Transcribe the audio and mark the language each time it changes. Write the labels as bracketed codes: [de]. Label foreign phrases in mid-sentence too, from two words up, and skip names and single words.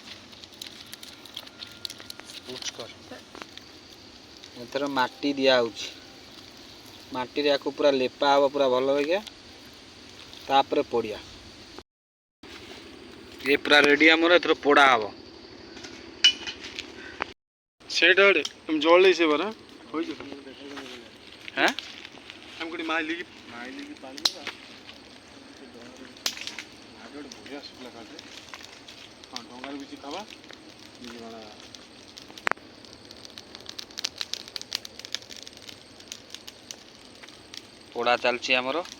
[or] ଏଥର ମାଟି ଦିଆହେଉଛି। ମାଟିରେ ୟାକୁ ପୁରା ଲେପା ହେବ ପୁରା ଭଲ ବାଗିଆ, ତାପରେ ପୋଡ଼ିଆ। ଏ ପୁରା ରେଡ଼ି ଆମର, ଏଥର ପୋଡ଼ା ହେବ। ସେଇଟା ଗୋଟେ ଜଳେଇ ସେ ବରା ହୋଇଛି। হ্যাঁ আমি কোটি মাইলিକି ପାଣି ଦେବା। ଗୋଟେ ବଢ଼ିଆ ଶୁଖିଲା ଖାଦ୍ୟ। ହଁ, ଡଙ୍ଗାରେ କିଛି ଖାବା। ପୋଡ଼ା ଚାଲିଛି ଆମର।